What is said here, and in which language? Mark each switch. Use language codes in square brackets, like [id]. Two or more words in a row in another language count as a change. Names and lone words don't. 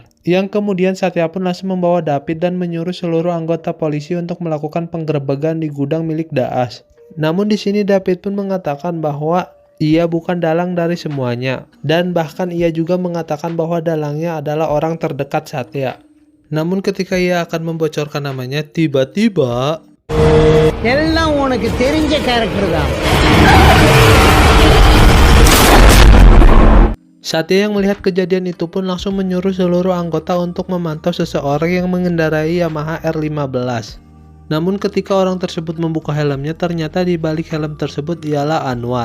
[id] Yang kemudian Satya pun langsung membawa David dan menyuruh seluruh anggota polisi untuk melakukan penggerebekan di gudang milik Daas. Namun di sini David pun mengatakan bahwa ia bukan dalang dari semuanya, dan bahkan ia juga mengatakan bahwa dalangnya adalah orang terdekat Satya. Namun ketika ia akan membocorkan namanya, tiba-tiba [ta] எல்லாம் உனக்கு தெரிஞ்ச கேரக்டர் தான். [id] Satya yang melihat kejadian itu pun langsung menyuruh seluruh anggota untuk memantau seseorang yang mengendarai Yamaha R15. Namun ketika orang tersebut membuka helmnya, ternyata di balik helm tersebut ialah Anwar.